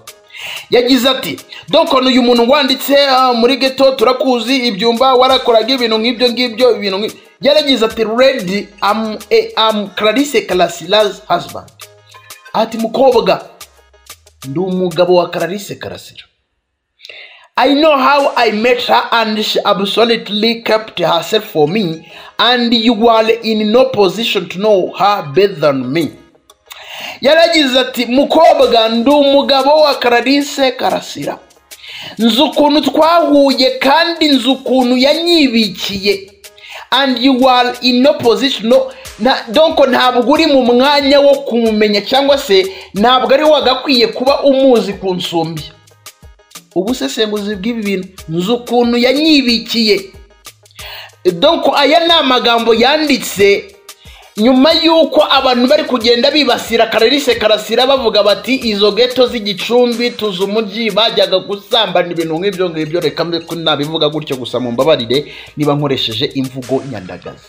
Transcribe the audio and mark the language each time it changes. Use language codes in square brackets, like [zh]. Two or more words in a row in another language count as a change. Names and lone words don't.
[rw] Yagize ati donc uyu muntu wanditse muri geto turakuzi, ibyumba warakoraga ibintu nk'ibyo ngibyo, ibintu yaragize ati [en] ready am Clarisse Karasira's husband. [rw] Ati mukobwa ndi umugabo wa Clarisse Karasira, [en] I know how I met her and she absolutely kept herself for me, and you are in no position to know her better than me. [rw] Yaragize ati mukobwa ndi umugabo wa Clarisse Karasira, nzi ukuntu twahuye kandi nzi ukuntu yanyibikiye, [en] and you are in no position [rw] donc ntabwo uri mu mwanya wo kumumenya cyangwa se ntabwo ari wagakwiye kuba umuzi kunsumbya. Ubusesenguzi bw'ibi bintu nzi ukuntu yanyibikiye. Donc aya ni amagambo yanditse nyuma yuko abantu bari kugenda bibasira Clarisse Karasira bavuga bati izo geto z'Igicumbi tuzi umujyi bajyaga gusambana ibintu nk'ibyo reka nabivuga gutyo gusa mu mbabarire niba nkoresheje imvugo nyandagazi.